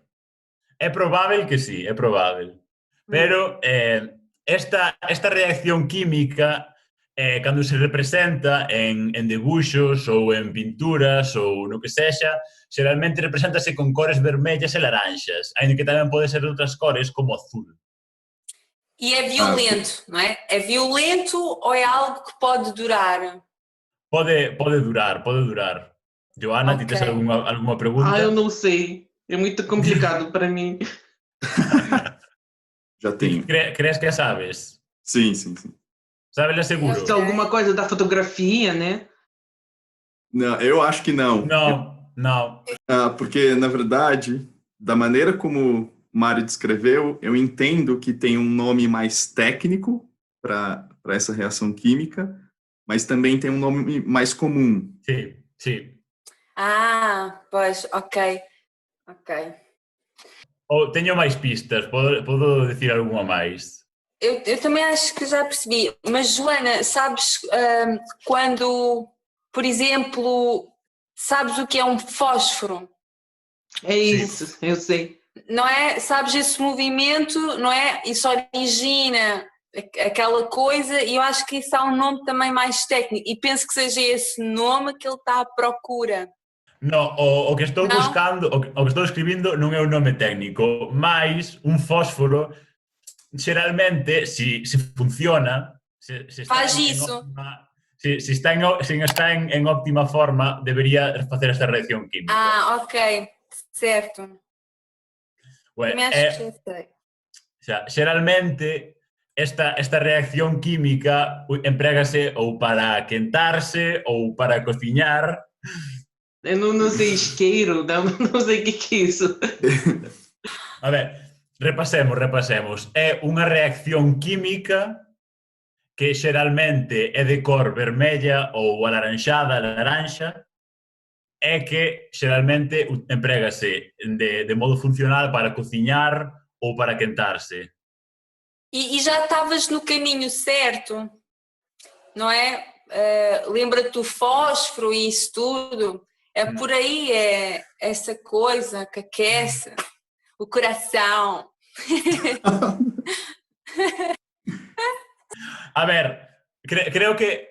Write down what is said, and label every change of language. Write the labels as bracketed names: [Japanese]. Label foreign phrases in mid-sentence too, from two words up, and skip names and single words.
[Portuguese] É probável que sí, é probável. [Galician] Pero esta reacción química, cando se representa en debuxos ou en pinturas ou no que sexa, xeralmente represéntase con cores vermellas e laranxas, aínda que tamén pode ser de outras cores como azul. [Portuguese] E é violento, não é? É violento ou é algo que pode durar? [Galician] Pode durar. [Portuguese] Joana, ti tens alguma pergunta? Eu não sei. É muito complicado para mim. Já tenho. [Galician] Crees que sabes? [Portuguese] Sim. [Galician] Sabes, seguro? [Portuguese] É alguma coisa da fotografia, né? Não, eu acho que não. Não. Porque, na verdade, da maneira como o Mário descreveu, eu entendo que tem um nome mais técnico para essa reação química, mas também tem um nome mais comum. Sim. Pois, ok. [Galician] Teño máis pistas, podo decir alguma máis? [Portuguese] Eu também acho que já percebi, mas Joana, sabes quando, por exemplo, sabes o que é um fósforo? É isso, sim. Eu sei. Não é? Sabes esse movimento, não é? Isso origina aquela coisa e eu acho que isso há um nome também mais técnico e penso que seja esse nome que ele está à procura. [Galician] Non, o que estou buscando, o que estou escribindo non é un nome técnico, mas un fósforo, xeralmente, se funciona, Se está [Portuguese] Faz [Galician] en [Portuguese] isso. [Galician] óptima, se está en óptima forma, debería facer esta reacción química. [Portuguese] Ah, ok. Certo. [Galician] Bueno, [Portuguese] Também acho que já sei. [Galician] o sea, xeralmente, esta reacción química emprégase ou para quentarse ou para cociñar. [Portuguese] Eu não sei isqueiro, não sei o que é isso. [Galician] A ver, repasemos. É unha reacción química que xeralmente é de cor vermella ou alaranxada, laranxa, é que xeralmente emprégase de modo funcional para cociñar ou para quentarse. [Portuguese] E já estavas no caminho certo, não é? Lembra-te do fósforo e isso tudo. É por aí, é essa coisa que aquece o coração. [Galician] A ver, creo que...